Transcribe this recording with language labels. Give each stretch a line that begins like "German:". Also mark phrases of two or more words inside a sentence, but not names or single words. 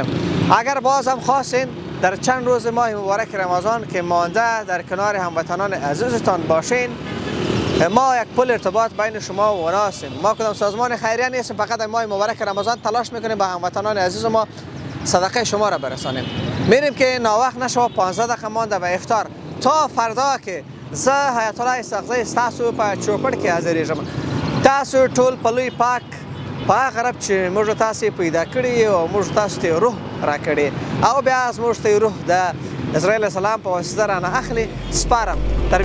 Persian: اگر باز هم خواستین در چند روز ماه مبارک رمضان که مانده در کنار هموطنان عزیزتان باشین، ما یک پل ارتباط بین شما و اونا هستیم. ما کدام سازمان خیریه نیستیم، فقط در ماه مبارک رمضان تلاش میکنیم به هموطنان عزیز ما صدقه شما را برسانیم. میریم که ناوقت نشو 15 دقیقه مانده به افطار تا فردا که
Pashto: زه حیات الله استغزی تاسو په چوپړ کې حاضرېږم. تاسو ټول پلوی پاک په هغه رب چې موږ تاسو پیدا کړی او موږ تاسو ته روح راکړی او بیا موږ ته روح د اسرائیل السلام په واسطه رانه اخلي سپارم.